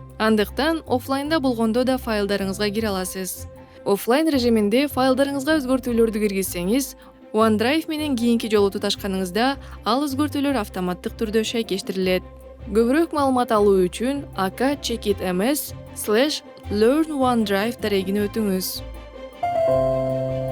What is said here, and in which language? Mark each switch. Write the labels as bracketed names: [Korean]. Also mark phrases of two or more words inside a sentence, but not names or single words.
[Kyrgyz] Андыктан офлайнда болгондо да файлдарыңызга кире аласыз. Офлайн режиминде файлдарыңызга өзгөртүүлөрдү киргизсеңиз, OneDrive менен кийинки жолу туташканыңызда ал өзгөртүүлөр автоматтык түрдө шайкештирилет. Көбүрөөк маалымат алуу үчүн aka.checkit.ms/learn OneDrive дарегине өтүңүз.